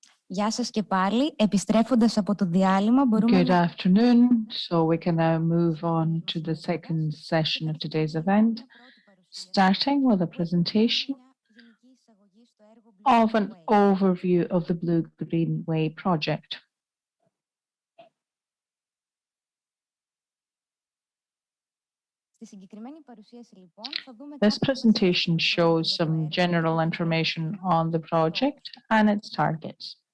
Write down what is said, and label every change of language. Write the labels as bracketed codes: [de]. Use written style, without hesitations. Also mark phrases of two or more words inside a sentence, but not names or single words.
[el] Γεια σας και πάλι. Επιστρέφοντας από το διάλειμμα μπορούμε [en] Good afternoon. So we can now move on to the second session of today's event, starting with a presentation of an overview of the BLUE-GREENWAY project. This presentation shows some general information on the project and its targets.